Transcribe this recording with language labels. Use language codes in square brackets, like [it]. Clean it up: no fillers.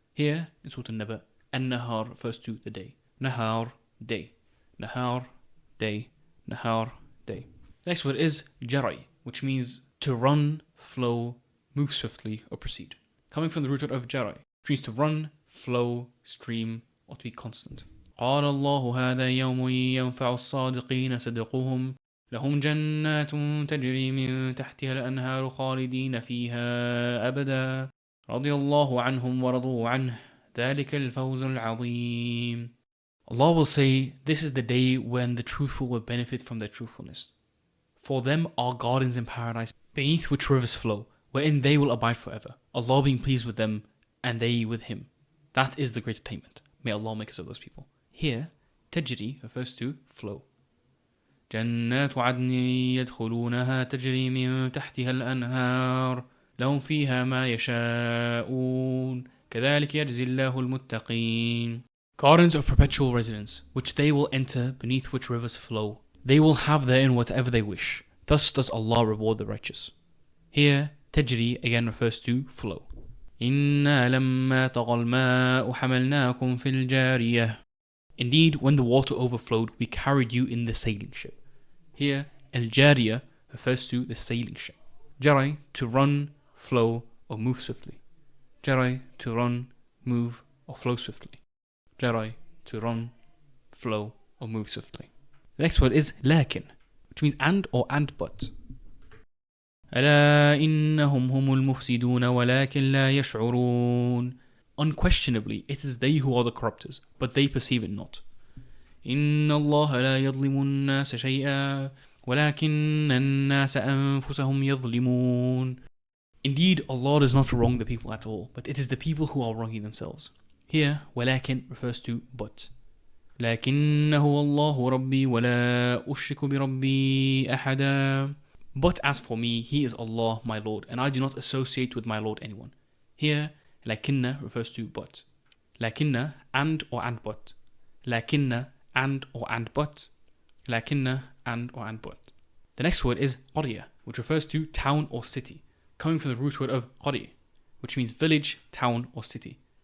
[en] Here, in Surah An-Naba, an-nahar refers to the day. Nahar, day. Nahar, day. Nahar, day. The next word is jarai, which means to run, flow, move swiftly, or proceed. Coming from the root of jarai, which means to run, flow, stream, or to be constant. [ar] قال الله هذا يوم ينفع الصادقين صدقهم لهم جنات تجري من تحتها الأنهار خالدين فيها أبدا رضي الله عنهم ورضوا عنه ذلك الفوز العظيم. [en] Allah will say, this is the day when the truthful will benefit from their truthfulness. For them are gardens in paradise, beneath which rivers flow, wherein they will abide forever, Allah being pleased with them, and they with Him. That is the great attainment. May Allah make us of those people. Here, tajri refers to flow. [ar] جنات عدن يدخلونها تجري من تحتها الأنهار لهم فيها ما يشاءون كذلك يجزي الله المتقين. [en] Gardens of perpetual residence, which they will enter, beneath which rivers flow. They will have therein whatever they wish. Thus does Allah reward the righteous. Here, tajri again refers to flow. [ar] إِنَّا لَمَّا طَغَى الْمَاءُ حَمَلْنَاكُمْ فِي الْجَارِيَةِ. [en] Indeed, when the water overflowed, we carried you in the sailing ship. Here, al-jariyah refers to the sailing ship. Jarai, to run, flow, or move swiftly. Jarai, to run, move, or flow swiftly. Jarai, to run, flow, or move swiftly. The next word is lakin, which means and or and but. [ar] ألا إنهم هم المفسدون ولكن لا يشعرون. [en] Unquestionably, it is they who are the corrupters, but they perceive it not. [ar] إن الله لا يظلم الناس شيئا ولكن الناس أنفسهم يظلمون. [en] Indeed, Allah does not wrong the people at all, but it is the people who are wronging themselves. Here, ولكن refers to but. [ar] لكنه الله ربي ولا أشرك بربي أحدا. [en] But as for me, He is Allah, my Lord, and I do not associate with my Lord anyone. Here, لكن refers to but. لكن and or and but. لكن and or and but. لكن and or and but. The next word is قرية, which refers to town or city, coming from the root word of قرية, which means village, town, or city.